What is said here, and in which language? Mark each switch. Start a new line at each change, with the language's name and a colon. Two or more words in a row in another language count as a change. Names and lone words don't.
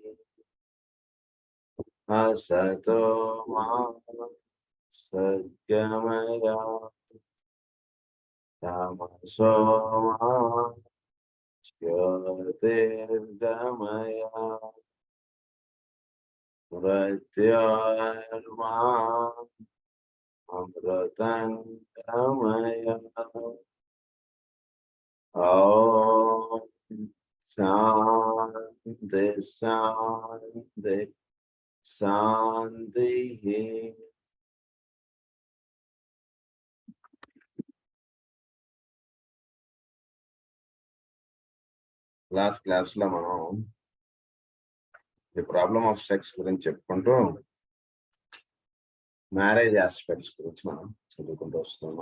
Sanskrit: असतो मा सद्गमय तमसो मा ज्योतिर्गमय मृत्योर्मा अमृतं गमय। ॐ शान्ति शान्ति शान्तिः।
English: last classలో
Telugu: మనం
English: the problem of sex
Telugu: గురించి చెప్పుకుంటూ
English: marriage aspects
Telugu: గురించి మనం చదువుకుంటూ వస్తున్నాం.